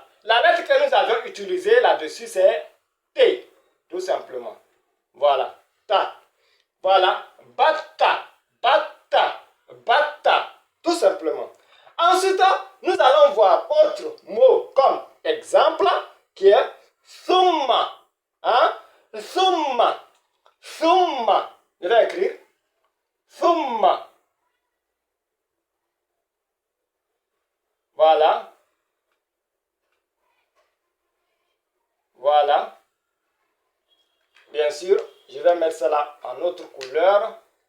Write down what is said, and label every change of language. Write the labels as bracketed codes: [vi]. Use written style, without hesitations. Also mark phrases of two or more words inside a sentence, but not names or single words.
[fr] La lettre que nous avons utilisée là-dessus, c'est T. Tout simplement. Voilà. Ta. Voilà. [ar] Batta. Batta. Batta. [fr] Tout simplement. Ensuite, nous allons voir autre mot comme exemple qui est summa. [ar] Hein? Summa. Summa. [fr] Je vais écrire. [ar] Summa. Voilà. [fr] Voilà. Bien sûr, je vais mettre cela en autre couleur.